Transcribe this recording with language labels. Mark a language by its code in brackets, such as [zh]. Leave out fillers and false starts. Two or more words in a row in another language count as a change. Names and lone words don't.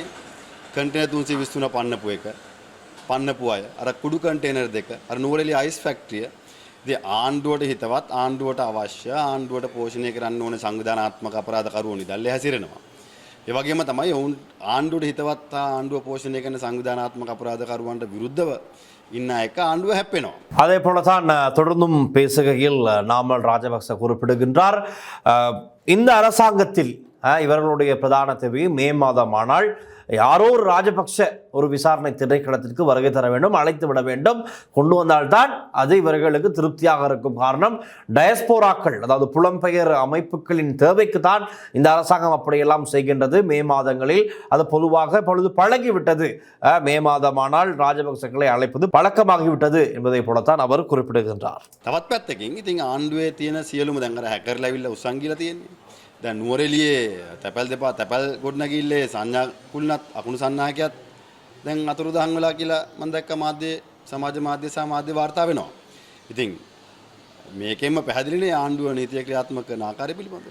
[si] කන්ටේනර් 323 පන්නපු අය අර කුඩු කන්ටේනර් දෙක අර නුවරඑළිය අයිස් ෆැක්ටරිය ඉතින් ආණ්ඩුවට හිතවත් ආණ්ඩුවට අවශ්‍ය ආණ්ඩුවට පෝෂණය කරන්න ඕනේ සංවිධානාත්මක අපරාධකරුවෝ නිදල්ලේ හැසිරෙනවා. ඒ වගේම තමයි ඔවුන් ආණ්ඩුවට හිතවත් ආණ්ඩුව පෝෂණය කරන සංවිධානාත්මක අපරාධකරුවන්ට විරුද්ධව ඉන්න එක ආණ්ඩුව හැප්පෙනවා. [ta] அதே போலதான் தொடர்ந்தும் பேசுகையில் நாமல் ராஜபக்ச குறிப்பிடுகின்றார். இந்த அரசாங்கத்தில் இவர்களுடைய பிரதான தேவை மே மாதம் ஆனால் யாரோ ஒரு ராஜபக்ஷ ஒரு விசாரணை திணைக்களத்திற்கு வருகை தர வேண்டும், அழைத்து விட வேண்டும். கொண்டு வந்தால்தான் அது இவர்களுக்கு திருப்தியாக இருக்கும். காரணம் டயஸ்போராக்கள் அதாவது புலம்பெயர் அமைப்புகளின் தேவைக்கு தான் இந்த அரசாங்கம் அப்படியெல்லாம் செய்கின்றது. மே மாதங்களில் அது பொதுவாக பொழுது பழகிவிட்டது. மே மாதமானால் ராஜபக்சக்களை அழைப்பது பழக்கமாகிவிட்டது என்பதை போலத்தான் அவர் குறிப்பிடுகின்றார். [si] තවත් පැත්තකින් ඉතින් ආණ්ඩුවේ තියෙන සියලුම දැන් අර හැකර්ලා ඇවිල්ලා උස්සන් ගිහලා තියෙන්නේ. දැන් නුවරඑළියේ තැපැල් දෙපා තැපැල් ගොඩනැගිල්ලේ සංඥා කුල්නත් අකුණු සන්නාහකයත් දැන් අතුරුදහන් වෙලා කියලා මම දැක්ක මාධ්‍ය සමාජ මාධ්‍ය සහ මාධ්‍ය වාර්තා වෙනවා. ඉතින් මේකෙන්ම පැහැදිලිනේ ආණ්ඩුව නීතිය ක්‍රියාත්මක කරන ආකාරය පිළිබඳව.